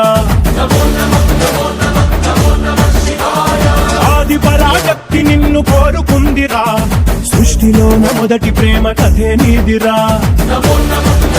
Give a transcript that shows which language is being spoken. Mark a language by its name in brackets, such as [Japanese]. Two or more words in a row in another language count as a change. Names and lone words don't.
[Sanskrit] नमो नमः नमो नमः नमो नमः शिवाय [Telugu] ఆది పరాశక్తి నిన్ను కోరుకుందిరా సృష్టిలోన మొదటి ప్రేమ కథే నీదిరా [Sanskrit] नमो नमः